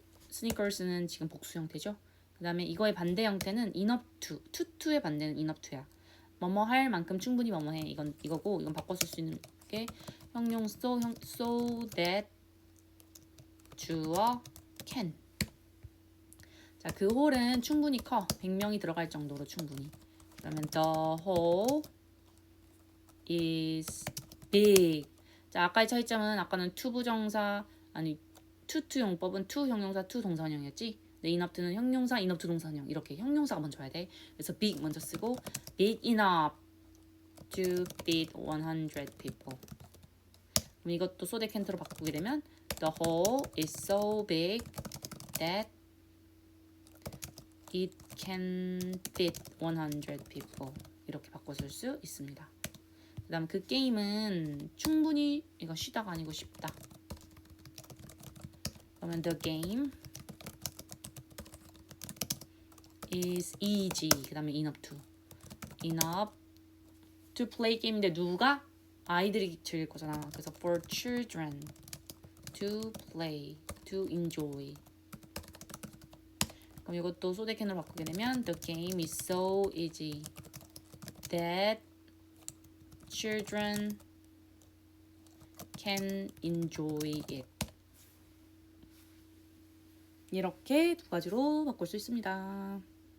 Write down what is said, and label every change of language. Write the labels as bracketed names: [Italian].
[Korean] sneakers는 지금 복수 형태죠. 그 다음에 이거의 반대 형태는 enough to의 반대는 enough to야. 뭐뭐 할 만큼 충분히 뭐뭐 해. 이거고 이건 바꿔 쓸 수 있는 게 형용 so that 주어 can. 자, 그 홀은 충분히 커. 100명이 들어갈 정도로 충분히. [English] 그러면 the hole is big. [Korean] 자, 아까의 차이점은 아까는 to 부정사 아니 to 용법은 to 형용사 to 동사원형이었지. 근데 enough to는 형용사 enough to 동사원형. 이렇게 형용사가 먼저 와야 돼. [English] 그래서 big [Korean] 먼저 쓰고 [English] big enough to feed 100 people. [Korean] 그럼 이것도 so that can't로 바꾸게 되면 [English] the hole is so big that it can fit 100 people. [Korean] 이렇게 바꿔 쓸 수 있습니다. 그 다음 그 게임은 충분히 이거 쉬다가 아니고 쉽다. [English] 그러면 the game is easy. [Korean] 그 다음에 [English] enough to play [Korean] 게임인데 누가? 아이들이 즐길 거잖아. [English] 그래서 for children to play, to enjoy. [Korean] 그럼 이것도 so that can으로 바꾸게 되면 [English] the game is so easy that children can enjoy it. [Korean] 이렇게 두 가지로 바꿀 수 있습니다.